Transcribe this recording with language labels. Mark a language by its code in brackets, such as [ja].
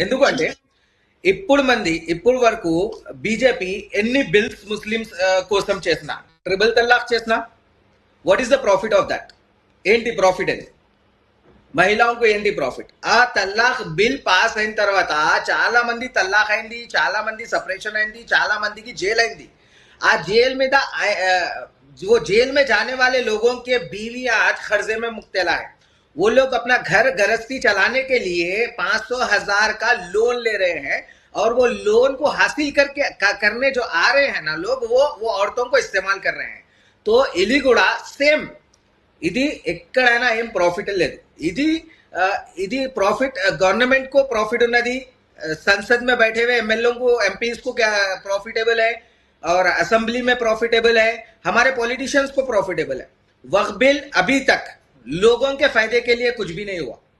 [te] ఎందుకంటే ఇప్పుడు వరకు బీజేపీ ఎన్ని బిల్స్ ముస్లిమ్స్ కోసం చేసిన, ట్రిపుల్ తలాక్ చేసిన, [en] What is the profit of that? [te] ఏంటి ప్రాఫిట్? అది మహిళలకు ఏంటి ప్రాఫిట్? ఆ తల్లాక్ బిల్ పాస్ అయిన తర్వాత చాలా మంది తల్లాక్ అయింది, చాలా మంది సపరేషన్ అయింది, చాలా మందికి జైల్ అయింది. ఆ జైల్ మీద [hi] वो जेल में जाने वाले लोगों के बीवियां आज कर्जे में मुब्तला है. वो लोग अपना घर गृहस्थी चलाने के लिए 500,000 का लोन ले रहे हैं और वो लोन को हासिल करने जो आ रहे हैं ना लोग, वो औरतों को इस्तेमाल कर रहे हैं. [te] तो इली కూడా సేమ్, ఇది ఎక్కడైనా ఏం ప్రాఫిట్ లేదు. ఇది ప్రాఫిట్ [hi] गवर्नमेंट को प्रॉफिट [te] ఉన్నది, [hi] संसद में बैठे हुए एमएलए को, एमपीज को क्या प्रॉफिटेबल है, और असेंबली में प्रॉफिटेबल है, हमारे पॉलिटिशियंस को प्रॉफिटेबल है. वक्फ बिल अभी तक लोगों के फायदे के लिए कुछ भी नहीं हुआ.